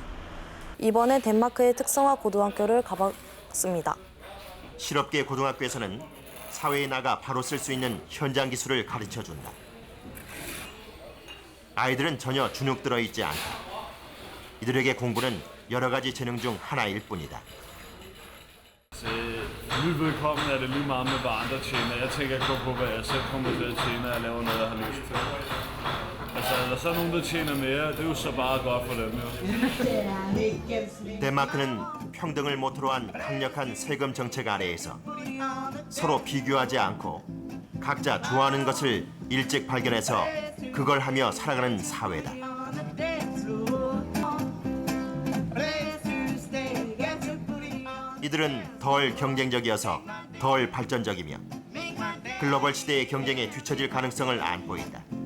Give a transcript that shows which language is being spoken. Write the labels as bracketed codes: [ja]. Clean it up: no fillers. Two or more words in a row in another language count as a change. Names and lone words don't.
[ko] 이번에 덴마크의 특성화 고등학교를 가봤습니다. 실업계 고등학교에서는 사회에 나가 바로 쓸 수 있는 현장 기술을 가르쳐준다. 아이들은 전혀 주눅 들어 있지 않다. 이들에게 공부는 여러 가지 재능 중 하나일 뿐이다. [da] Velkommen er det lige meget med, hvad andre tjener. Jeg tænker ikke på, hvad jeg selv kommer til at tjene, når jeg laver noget, jeg har lyst til. Altså, er der så nogen, der tjener mere, det er jo så bare godt for dem, jo. [ko] 덴마크는 평등을 모토로 한 강력한 세금 정책 아래에서 서로 비교하지 않고 각자 좋아하는 것을 일찍 발견해서 그걸 하며 살아가는 사회다. 이들은 덜 경쟁적이어서 덜 발전적이며 글로벌 시대의 경쟁에 뒤처질 가능성을 안고 있다.